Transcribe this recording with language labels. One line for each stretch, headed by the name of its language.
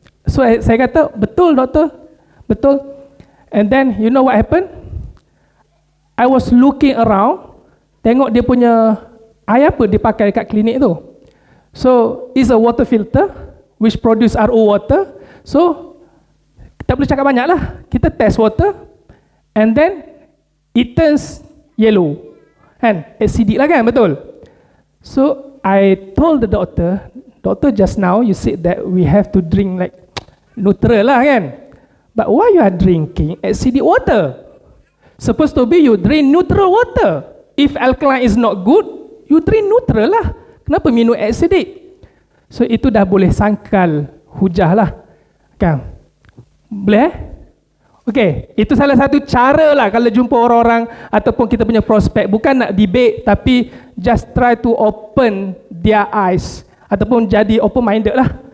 Malay: So saya kata, betul doktor, betul.
English: And then you know what happened? I was looking around,
Malay: tengok dia punya air apa dia pakai kat klinik tu.
English: So it's a water filter which produce RO water.
Malay: So tak boleh cakap banyak lah. Kita
English: test water, and then it turns yellow, kan? Acidic lah kan, betul? So I told the doctor, just now you said that we have to drink like neutral lah kan? But why you are drinking acidic water? Supposed to be you drink neutral water. If alkaline is not good, you drink neutral lah.
Malay: Kenapa minum acidic? So itu dah boleh sangkal hujah lah, kan? Boleh? Okay, itu salah satu cara lah kalau jumpa orang-orang ataupun kita punya prospek. Bukan nak debate, tapi
English: just try to open their eyes
Malay: ataupun jadi
English: open minded
Malay: lah.